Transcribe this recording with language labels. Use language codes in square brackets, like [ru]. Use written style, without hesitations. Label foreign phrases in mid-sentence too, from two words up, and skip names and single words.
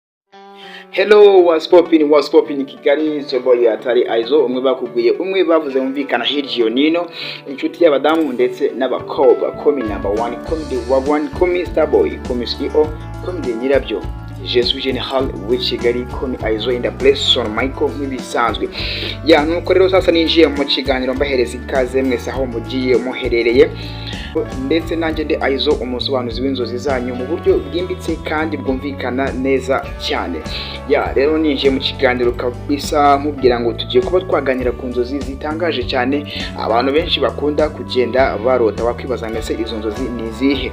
[en] Hello, what's popping [rw] Kigali, so boy atari Aizo, umwe bakubwiye umwe bavuze mumvikana hirya nino, inshuti y'abadamu ndetse n'abakobwa, [en] komi number 1, komi the one, [rw] komi Starboy, komi CEO, komi the nyirabyo. [fr] Je suis General [rw] w'Ikigali, komi Aizo [en] in the place [rw] son Michael nk'ibisanzwe. Ya nuko rero sasa ninjiye mu kiganiro mbahereza ikaze mwese aho mugiye muherereye. Ndetse nanjye de Aizo umusobanuzi w'inzozi zanyu mu buryo bwimbitse kandi bwumvikana neza cyane. Ya rero ninjiye mu kiganiro kabisa nkubwira ngo tugiye kuba twaganira ku nzozi zitangaje cyane abantu benshi bakunda kugenda barota bakwibaza mbese izo nzozi ni izihe.